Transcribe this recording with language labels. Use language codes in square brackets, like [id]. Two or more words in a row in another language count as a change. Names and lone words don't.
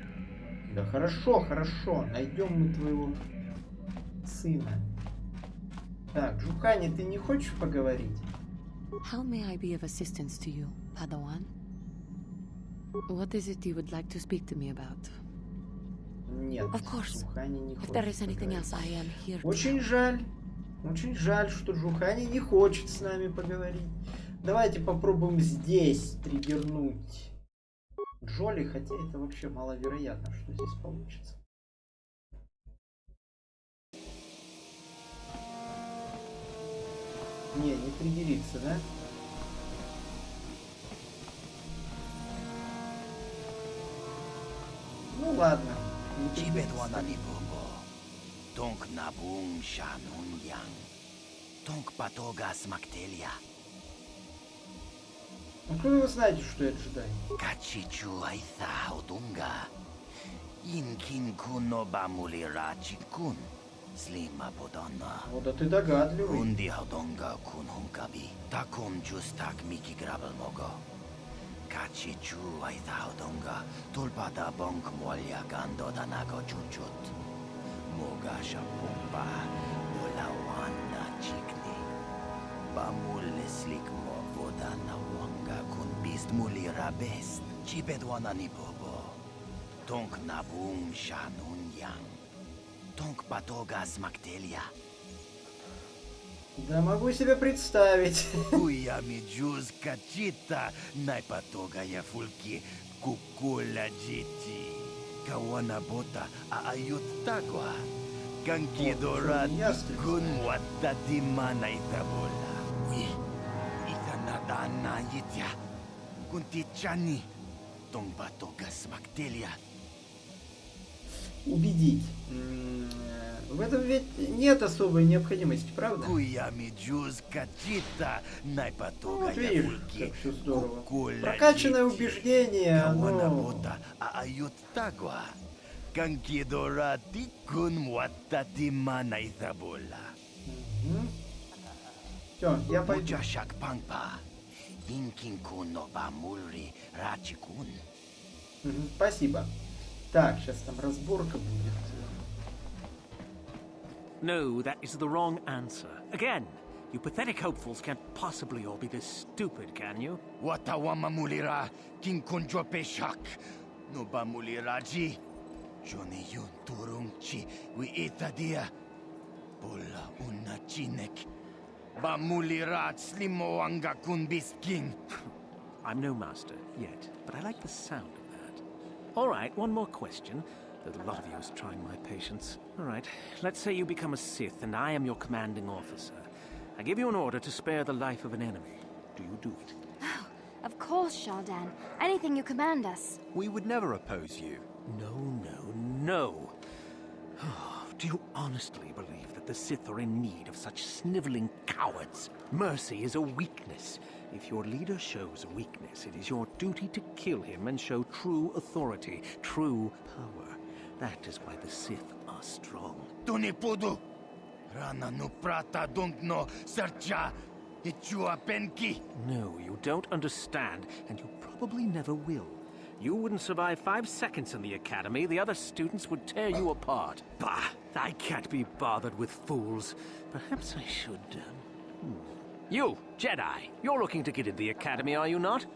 [ru] Да хорошо, хорошо. Найдем мы твоего сына. Так, Джухани, ты не хочешь поговорить? [en] How may I be of assistance to you, Padawan? What is it you would like to speak to me about? [ru] Нет, [en] Of course. [ru] Джухани не [en] If [ru] хочет [en] there is anything [ru] поговорить. [en] else, I am here to [ru] Очень жаль. Очень жаль, что Джухани не хочет с нами поговорить. Давайте попробуем здесь триггернуть Джоли, хотя это вообще маловероятно, что здесь получится. Не триггерится, да? Ну ладно. Не триггерится. Тонк набум шанун ян. Тонк патога смактелья. Откуда вы знаете, что я джедай? Качичу айта одунга. Инкин куно бамули рачикун. Слима бодона. Вот да ты догадливый. Унди одунга кун хумкаби. Такун джустак мики грабл мого. Качичу айта одунга. Тулпада бонк молья гандо данаго чучут. Mogasha Pumba, Bulawana Chikni, Bamule Slik Mobodana Wanga Kun Beast Mulira Best, Chipedwana Nibobo, Tonk Nabum Shanun Yang, Tonk Patoga Smaktelia. Да могу себе представить. Куями Джуз Качита, Найпатога Яфульки, Кукуля Джити. Kawana bota aayut tagwa. Kankidorad kun watati mana itabola. Ui, itanadana yitya. Kuntichani. Tong batogas maktelia. Убедить. В этом ведь нет особой необходимости, правда? Куями джуз качита. Найпатога Вот видишь, яфульки. как все здорово. Прокачанное убеждение, оно... Aayut tagwa. Kankidora tikun watati mana itabola. Все, я пойду. Mujashak pangpa. Inkin kun no bamulri rachikun. Спасибо. Так, сейчас там разборка будет. [en] No, that is the wrong answer. Again, you pathetic hopefuls can't possibly all be this stupid, can you? Watawa mamulira king konjo peshak. No ba muliraji. Johnny yun turungchi wi itadia. Bola una chinek. Ba mulirat slimo anga kun bisking. I'm no master yet, but I like the sound of that. All right, one more question. There's a lot of you is trying my patience. All right, let's say you become a Sith and I am your commanding officer. I give you an order to spare the life of an enemy. Do you do it? Of course, Shaldan. Anything you command us. We would never oppose you. No. Do you honestly believe that the Sith are in need of such sniveling cowards? Mercy is a weakness. If your leader shows a weakness, it is your duty to kill him and show true authority, true power. That is why the Sith are strong. Tunipudu. Rana no prata no sercha. Ichua penki. No, you don't understand, and you probably never will. You wouldn't survive 5 seconds in the academy. The other students would tear you apart. Bah! I can't be bothered with fools. Perhaps I should, You, Jedi, you're looking to get into the academy, are you not?